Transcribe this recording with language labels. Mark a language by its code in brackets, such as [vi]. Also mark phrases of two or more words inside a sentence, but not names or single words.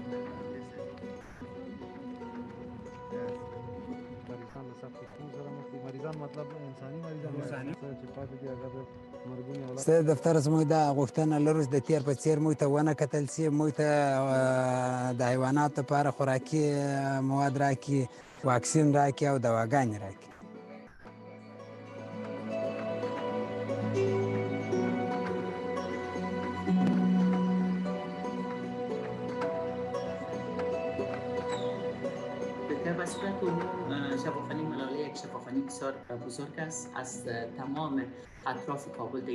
[ps] ستاسو دفتر زموږ د غوښتنه لرو د تیر په څیر موږ ته ونه کتل شي موږ ته د حیواناتو لپاره خوراکي مواد راکړي واکسین راکړي او دواګانې راکړي [fa] به صورت عموم شفاخانه ملاله یک شفاخانه بسیار بزرگ است از تمام اطراف کابل به